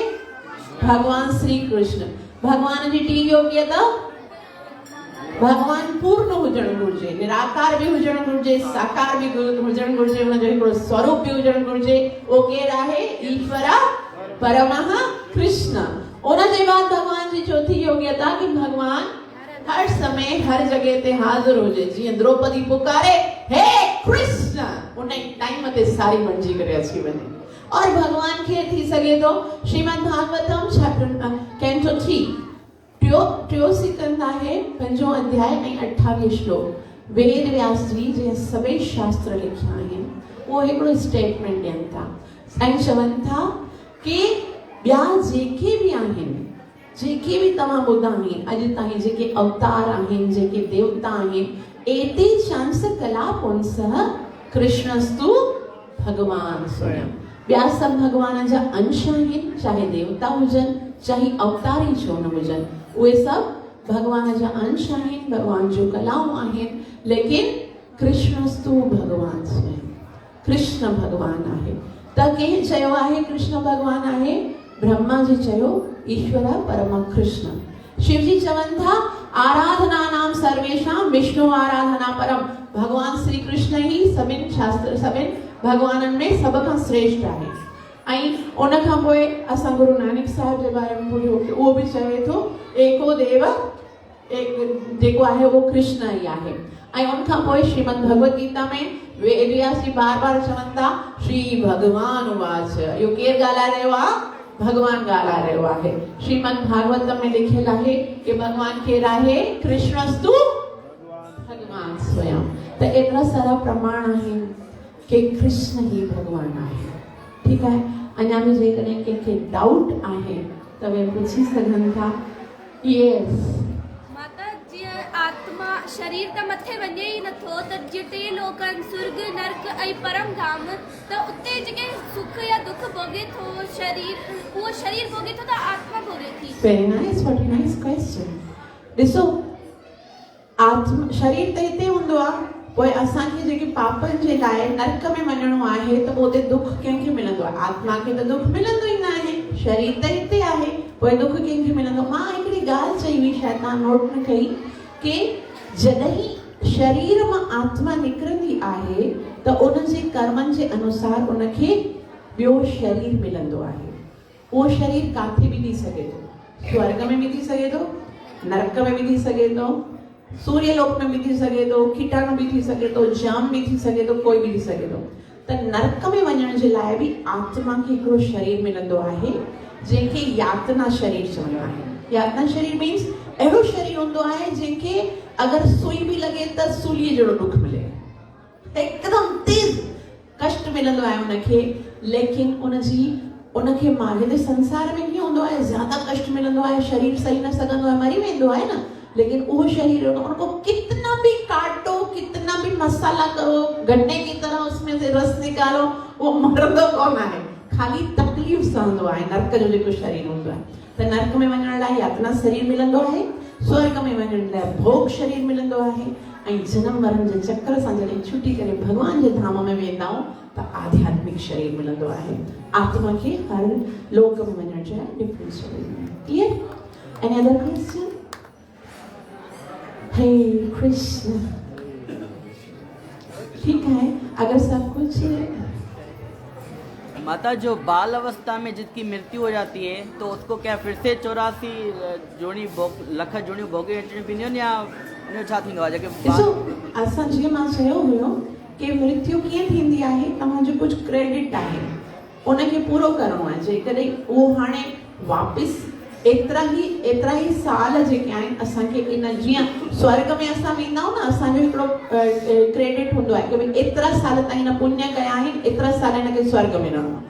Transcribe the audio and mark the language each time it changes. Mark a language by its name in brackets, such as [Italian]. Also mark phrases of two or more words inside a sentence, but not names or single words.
[Sindhi] भगवान श्री कृष्ण। भगवान जी टी योग्यता, भगवान पूर्ण हुजणु घुरिजे, निराकार बि हुजणु घुरिजे, साकार बि हुजणु घुरिजे, हुनजो हिकिड़ो स्वरूप बि हुजणु घुरिजे। उहो केरु आहे? [Sanskrit] ईश्वर परमः कृष्ण। [Sindhi] उनजे बाद भगवान जी चौथी योग्यता कि भगवान हर समय हर जगह ते हाज़िर हुजे। जीअं द्रौपदी पुकारे हे कृष्ण, उन टाइम ते सारी बणिजी करे अची वञे। और भगवान खे थी सघे थो श्रीमद भागवतम [English] chapter canto [Sindhi] 3 टियों सिकंद आहे 5 अध्याय ऐं 28 श्लोक। वेद व्यास जी जे सभई शास्त्र लिखिया आहिनि उहो हिकिड़ो स्टेटमेंट ॾियनि था ऐं चवनि था कि ॿिया जेके बि आहिनि, जेके बि तव्हां ॿुधा आहिनि अॼु ताईं, जेके अवतार आहिनि, जेके देवता आहिनि, [Sanskrit] एते चांस कलापुंसः कृष्णस्तु भगवान स्वयं। [Sindhi] ॿिया सभु भगवान जा अंश आहिनि, चाहे देवता हुजनि चाहे अवतार ई छो न हुजनि, उहे सभु भगवान जा अंश आहिनि, भगवान जो कलाऊं आहिनि। लेकिन [Sanskrit] कृष्णस्तु भगवान स्वयं, [Sindhi] कृष्ण भगवान आहे। त कंहिं चयो आहे कृष्ण भगवान आहे? ब्रह्मा जी चयो [Sanskrit] ईश्वर परम कृष्ण। [Sindhi] शिव जी चवनि था [Sanskrit] आराधना नाम सर्वेशां विष्णु आराधना परम। [Sindhi] भगवान श्री कृष्ण ही सभिनि शास्त्र सभिनि भगवाननि में सभ खां श्रेष्ठ आहे। ऐं उन खां पोइ असां गुरु नानक साहिब जे बारे में ॿुधियो कि उहो बि चवे थो एको देव जेको आहे उहो कृष्ण ई आहे। ऐं उन खां पोइ श्रीमद भगवद गीता में वेद व्यास जी बार चवनि था [Sanskrit] श्री भगवान वाच। [Sindhi] इहो केरु ॻाल्हाए रहियो आहे? भगवान ॻाल्हाए रहियो आहे। श्रीमद भागवत में लिखियल आहे कि भगवान केरु आहे? [Sanskrit] कृष्णस्तु भगवान स्वयं। [Sindhi] त एतिरा सारा प्रमाण आहिनि कि कृष्ण ही भगवान आहे। ठीकु आहे। अञा बि जेकॾहिं कंहिंखे डाउट आहे त उहे पुछी सघनि था। यस माता, जीअं आत्मा शरीर त मथे वञे ई नथो त जीअं टे लोक आहिनि स्वर्ग नर्क ऐं परम धाम त उते जेके सुख या दुख भोगे थो उहो शरीर भोगे थो त आत्मा भोगे थी। [English] Very nice, very nice question. [Sindhi] ॾिसो आत्मा शरीर त हिते हूंदो आहे, पोइ असांखे जेके पापनि जे लाइ नर्क में वञिणो आहे त उते दुख कंहिंखे मिलंदो आहे? आत्मा खे त दुख मिलंदो ई न आहे। शरीर त हिते आहे, पोइ दुख कंहिंखे मिलंदो? मां हिकिड़ी ॻाल्हि चई हुई, शायदि तव्हां नोट न कई, कि जॾहिं शरीर मां आत्मा निकिरंदी आहे त उन जे कर्मनि जे अनुसार उनखे ॿियो शरीर मिलंदो आहे। उहो शरीर किथे बि थी सघे थो, स्वर्ग में बि थी सघे थो, नरक में भी थी सके तो, सूर्यलोक में भी थी सके तो, कीटाणु भी थी सके तो, जाम भी थी सके तो, कोई भी थी सके तो। त नरक में वञण जे लाइ भी आत्मा खे हिकिड़ो शरीर मिलंदो आहे जंहिंखे यातना शरीर चवंदा आहिनि। यातना शरीर मीन्स अहिड़ो शरीर हूंदो आहे जंहिंखे अगरि सुई बि लॻे त सूलीअ जहिड़ो दुख मिले, हिकदमि तेज कष्ट मिलंदो आहे उनखे, लेकिन उनखे मारे संसार में कीअं हूंदो आहे, ज्यादा कष्ट मिलंदो आहे, शरीर सही न सघंदो आहे, मरी वेंदो आहे न, लेकिन उहो शरीर [Hindi] उनको कितना भी काटो, कितना भी मसाला करो, गन्ने की तरह उसमें से रस निकालो, [Sindhi] वो मरंदो कोन आहे, खाली तकलीफ़ सहंदो आहे। नरक जो जेको शरीर हूंदो आहे, त नरक में वञण लाइ यातना शरीर मिलंदो आहे, स्वर्ग में वञण लाइ भोग शरीर मिलंदो आहे, ऐं जनम मरण जे चक्र सां जॾहिं छुटी करे भगवान जे धाम में वेंदा आहियूं त आध्यात्मिक शरीर मिलंदो आहे। आत्मा खे हर लोक में वञण जे लाइ डिफरेंट शरीर मिलंदो। [English] Clear? Any other question? [Hindi] हे कृष्ण, ठीक है, अगर सब कुछ माता जो बाल अवस्था में जिसकी मृत्यु हो जाती है तो उसको क्या फिर से [Sindhi] 84 लख जोड़ियूं भोगे अचणियूं पवंदियूं या उन छा थींदो आहे? ॾिसो, असां जीअं मां चयो हुयो कि मृत्यु कीअं थींदी आहे, तव्हांजो कुझु क्रेडिट आहे, उनखे पूरो करणो आहे। जेकॾहिं उहो हाणे वापसि एतिरा ई साल जेके आहिनि असांखे इन, जीअं स्वर्ग में असां वेंदा आहियूं न, असांजो हिकिड़ो क्रेडिट हूंदो आहे कि भई एतिरा साल ताईं हिन पुण्य कया आहिनि, एतिरा साल हिनखे स्वर्ग में रहणो आहे।